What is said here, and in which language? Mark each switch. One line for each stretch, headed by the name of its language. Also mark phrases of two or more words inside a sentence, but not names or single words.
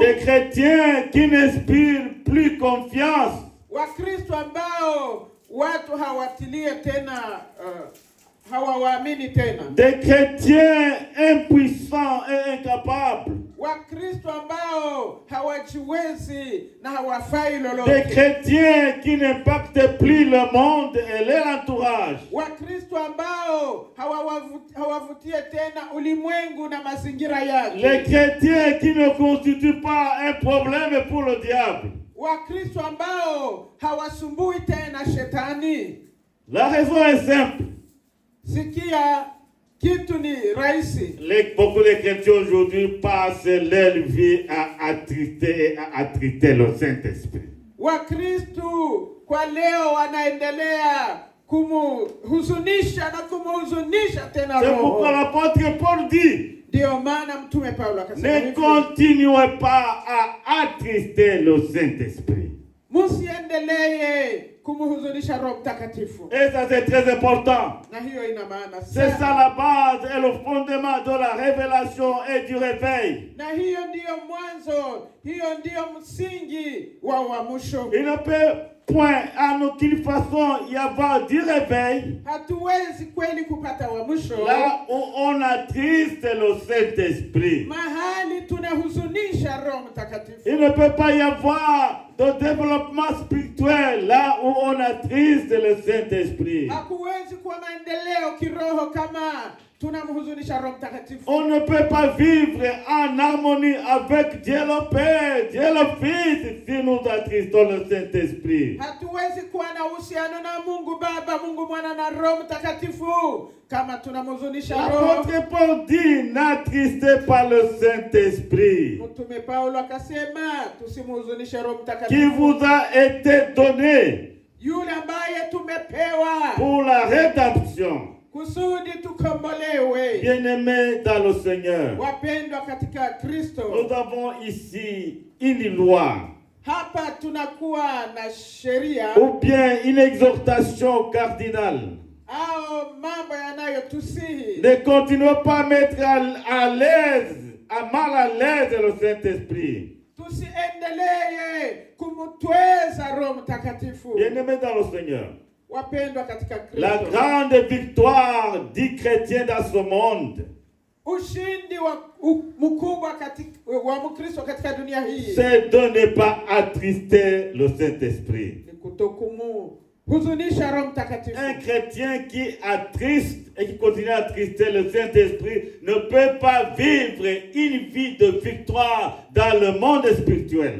French: Des chrétiens qui n'inspirent plus confiance.
Swahili: Wakristo ambao watu hawatilie tena hawawaamini tena.
French: Des chrétiens impuissants et incapables.
Swahili: Wakristo ambao hawajiwezi na hawafai
French: Des
Swahili: lolote.
French: chrétiens qui n'impactent plus le monde et leur entourage.
Swahili: Wakristo ambao hawavutie tena ulimwengu na mazingira yake.
French: Les chrétiens qui ne constituent pas un problème pour le diable.
Swahili: Wakristo ambao hawasumbui tena shetani.
French: La raison est simple.
Swahili: Sikia, kitu ni rahisi.
French: Beaucoup de chrétiens aujourd'hui passent leur vie à attrister le Saint-Esprit.
Swahili: Wakristo kwa leo wanaendelea kumhuzunisha na kumhuzunisha tena
French: C'est pourquoi
Swahili: Roho.
French: l'apôtre Paul dit,
Swahili: Ndio maana mtume Paulo akasema
French: ne
Swahili: hivi,
French: continuez pas à attrister le Saint-Esprit.
Swahili: msiendelee kumhuzunisha Roho Mtakatifu.
French: Et ça c'est très important.
Swahili: Na hiyo ina maana
French: C'est ça
Swahili: sana.
French: la base et le fondement de la révélation et du réveil.
Swahili: Na hiyo ndiyo mwanzo, hiyo ndiyo msingi wa uamsho.
French: Il ne peut point en aucune façon y avoir du réveil
Swahili: Hatuwezi kweli kupata uamsho
French: là où on attriste le Saint-Esprit.
Swahili: mahali tunahuzunisha Roho Mtakatifu.
French: Il ne peut pas y avoir de développement spirituel là où on attriste le Saint-Esprit.
Swahili: Hakuwezi kuwa maendeleo kiroho kama tunamhuzunisha Roho Mtakatifu.
French: On ne peut pas vivre en harmonie avec Dieu le Père, Dieu le Fils si nous attristons le Saint-Esprit.
Swahili: Hatuwezi kuwa na uhusiano na Mungu Baba, Mungu Mwana na Roho Mtakatifu kama tunamhuzunisha Roho.
French: L'apôtre Paul dit, n'attristez pas le Saint-Esprit
Swahili: Mtume Paulo akasema tusimhuzunishe Roho
French: qui
Swahili: Mtakatifu.
French: vous a été donné
Swahili: Yule ambaye tumepewa
French: pour la rédemption.
Swahili: kusudi tukombolewe.
French: Bien-aimés dans le Seigneur,
Swahili: Wapendwa katika Kristo.
French: nous avons ici une loi
Swahili: Hapa tunakuwa na sheria
French: ou bien une exhortation cardinale.
Swahili: au mambo yanayotusihi.
French: Ne continuez pas à mettre à l'aise, à mal à l'aise le Saint-Esprit.
Swahili: Tusiendelee kumtweza Roho Mtakatifu.
French: Bien-aimés dans le Seigneur,
Swahili: Wapendwa katika
French: la
Swahili: Kristo.
French: grande victoire du chrétien dans ce monde,
Swahili: Ushindi mkubwa wa Mkristo katika dunia hii
French: c'est de ne pas attrister le Saint-Esprit.
Swahili: ni kutokumhuzunisha Roho Mtakatifu.
French: Un chrétien qui attriste et qui continue à attrister le Saint-Esprit ne peut pas vivre une vie de victoire dans le monde spirituel.